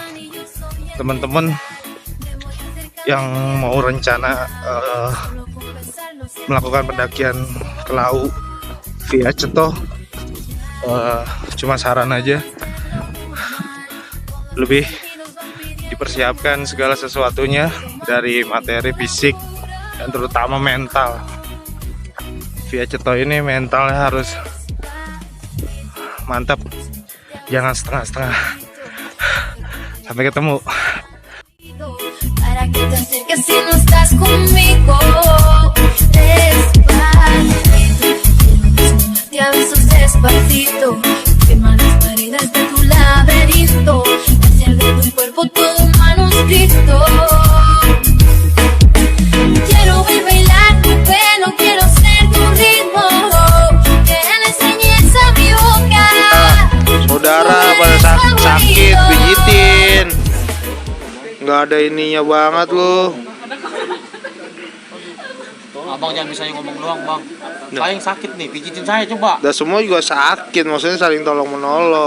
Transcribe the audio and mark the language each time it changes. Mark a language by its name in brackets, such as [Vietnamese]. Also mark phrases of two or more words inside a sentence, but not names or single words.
[Indonesian] Teman-teman yang mau rencana melakukan pendakian ke Lawu via Ceto, cuma saran aja, lebih dipersiapkan segala sesuatunya dari materi, fisik, dan terutama mental. Via Ceto ini mentalnya harus mantap, jangan setengah-setengah. Sampai ketemu. [Spanish] Para que te acerques si no estás conmigo. Despacito, a besos despacito. Quema las paredes de tu laberinto. Hacer de tu cuerpo todo un manuscrito. Quiero ver bailar tu pelo, quiero ser tu ritmo. Que le enseñes a mi boca. [Indonesian] Saudara pada sakit pijitin, nggak ada ininya banget lo. Abang jangan bisa ngomong doang bang. Saya yang sakit nih, pijitin saya coba. Dan semua juga sakit, maksudnya saling tolong menolong.